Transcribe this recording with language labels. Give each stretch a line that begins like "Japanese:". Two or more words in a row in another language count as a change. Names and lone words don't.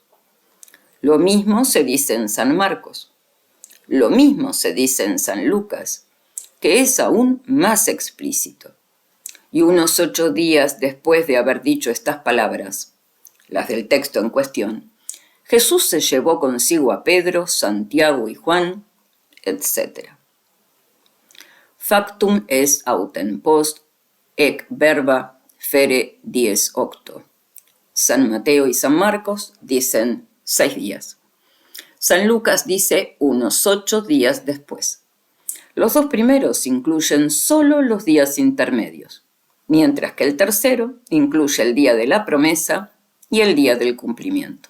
Spanish: Lo mismo se dice en San Marcos, lo mismo se dice en San Lucas, que es aún más explícito. Y unos 8 días después de haber dicho estas palabras, las del texto en cuestión, Jesús se llevó consigo a Pedro, Santiago y Juan, etc.
Latin: Factum est autem post ec verba fere dies octo.
Spanish: San Mateo y San Marcos dicen 6 días. San Lucas dice unos 8 días después. Los 2 primeros incluyen solo los días intermedios, mientras que el tercero incluye el día de la promesa y el día del cumplimiento.